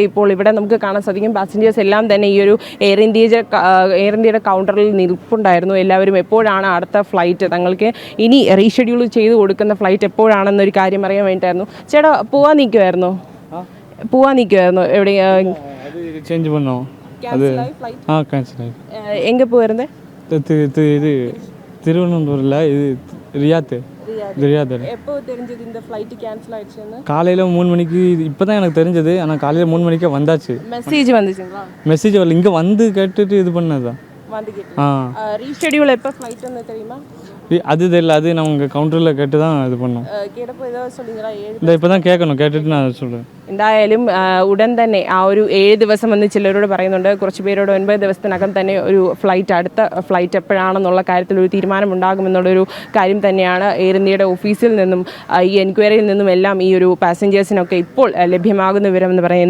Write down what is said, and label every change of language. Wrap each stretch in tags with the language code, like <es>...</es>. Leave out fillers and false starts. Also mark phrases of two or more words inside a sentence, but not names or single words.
<ml>ഇപ്പോൾ ഇവിടെ നമുക്ക് കാണാൻ സാധിക്കും പാസഞ്ചേഴ്സ് എല്ലാം തന്നെ ഈ ഒരു എയർ ഇന്ത്യയുടെ കൗണ്ടറിൽ നിൽപ്പുണ്ടായിരുന്നു. എല്ലാവരും എപ്പോഴാണ് അടുത്ത ഫ്ലൈറ്റ്, തങ്ങൾക്ക് ഇനി റീഷെഡ്യൂൾ ചെയ്ത് കൊടുക്കുന്ന ഫ്ലൈറ്റ് എപ്പോഴാണെന്നൊരു കാര്യം അറിയാൻ വേണ്ടിയിട്ടായിരുന്നു. ചേട്ടാ, പോവാൻ നിൽക്കുമായിരുന്നോ? എവിടെ</ml> <ta>ചേഞ്ച് பண்ணோ அது கேன்சல் ஆயிடுச்சு. எங்கே போயிருந்தே? இது திருவனந்தபுரம்ல இது ரியாத். எப்போ தெரிஞ்சது இந்த ஃப்ளைட் கேன்சல் ஆயிடுச்சுன்னு? காலையில் 3 மணிக்கு இப்போ தான் எனக்கு தெரிஞ்சது. ஆனால் காலையில் 3 மணிக்கே வந்தாச்சு. மெசேஜ் வந்துச்சுங்களா? மெசேஜ் வரல, இங்கே வந்து கேட்டுட்டு இது பண்ணதான். ரீஷெட்யூல் எப்போ ஃப்ளைட்னு தெரியுமா? அது தெரியல. அது நான் உங்கள் கவுண்டரில் கேட்டு தான் இது பண்ணோம்.</ta> <ml>കേട്ടപ്പോൾ ഏതോ சொல்லுங்களா?</ml> <ta>இந்த இப்போ தான் கேட்கணும், கேட்டுட்டு நான் சொல்கிறேன்.</ta> <ml>എന്തായാലും ഉടൻ തന്നെ ആ ഒരു 7 ദിവസം എന്ന് ചിലരോട് പറയുന്നുണ്ട്. കുറച്ച് പേരോട് 9 ദിവസത്തിനകം തന്നെ ഒരു അടുത്ത ഫ്ലൈറ്റ് എപ്പോഴാണെന്നുള്ള കാര്യത്തിൽ ഒരു തീരുമാനം ഉണ്ടാകുമെന്നുള്ളൊരു കാര്യം തന്നെയാണ് എയർ ഇന്ത്യയുടെ ഓഫീസിൽ നിന്നും ഈ എൻക്വയറിയിൽ നിന്നും എല്ലാം ഈ ഒരു പാസഞ്ചേഴ്സിനൊക്കെ ഇപ്പോൾ ലഭ്യമാകുന്ന വിവരം എന്ന് പറയുന്നത്.</ml>